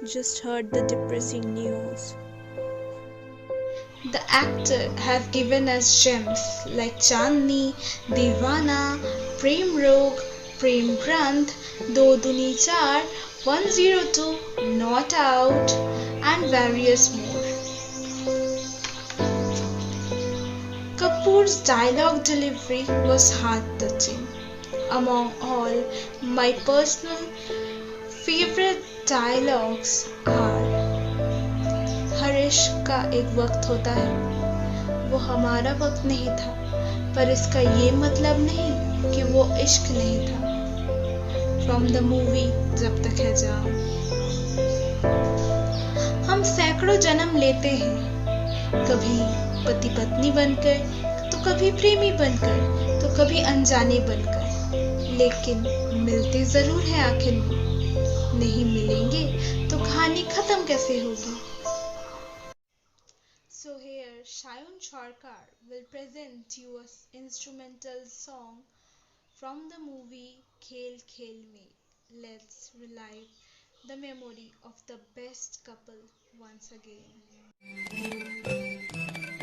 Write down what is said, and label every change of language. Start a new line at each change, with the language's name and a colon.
English: Just heard the depressing news." The actor has given us gems like Chandni, Deewana, Prem Rog, Prem Granth, Do Duni Char, 102, Not Out, and various more. Kapoor's dialogue delivery was heart-touching. Among all, my personal favorite dialogues are:
Hindi: हर इश्क का एक वक्त होता है, वो हमारा वक्त नहीं था, पर इसका ये मतलब नहीं कि वो इश्क नहीं था।
English: From the movie Jab Tak Hai Jaan.
Hindi: हम सैकड़ों जन्म लेते हैं, कभी पति पत्नी बनकर, तो कभी प्रेमी बनकर, तो कभी अनजाने बनकर, लेकिन मिलते जरूर हैं आखिर में। नहीं मिलेंगे तो कहानी खत्म कैसे होगी?
English: So here Shayun Sarkar will present you an instrumental song from the movie Khel Khel Mein. Let's relive the memory of the best couple once again.